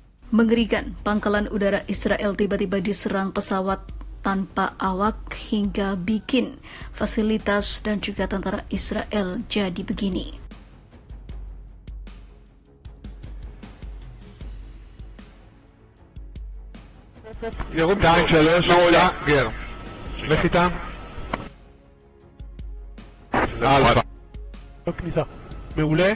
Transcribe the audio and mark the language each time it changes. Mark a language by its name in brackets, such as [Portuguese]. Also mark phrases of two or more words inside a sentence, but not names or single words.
[Indonesian] Mengerikan, pangkalan udara Israel tiba-tiba diserang pesawat tanpa awak hingga bikin fasilitas dan juga tentara Israel jadi begini. [Hebrew] ירום 2-3, מעולה, גר. לך איתם. אלפא. בכניסה. מעולה?